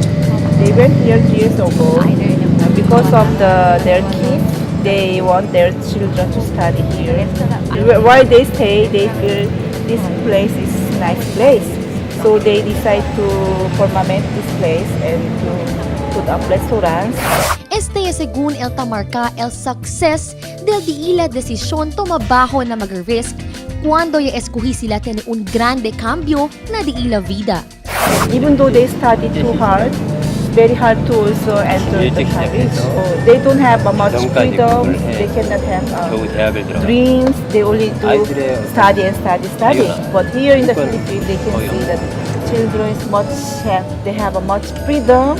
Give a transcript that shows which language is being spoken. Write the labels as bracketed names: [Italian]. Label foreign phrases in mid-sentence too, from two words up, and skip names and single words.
[English] They went here 3 years ago because of their kids. They want their children to study here. While they stay, they feel this place is a nice place. So they decide to permanent this place and to put up restaurants. [Chavacano] Este es según el tamarca el success del diila desisyon tumabaho na mag-risk cuando ya escogi sila tiene un grande cambio na diila vida. [English] Even though they study too hard, very hard to also enter the college. So they don't have much freedom. They cannot have dreams. They only do study and study. But here in the Philippines, they can see that children is they have a much freedom.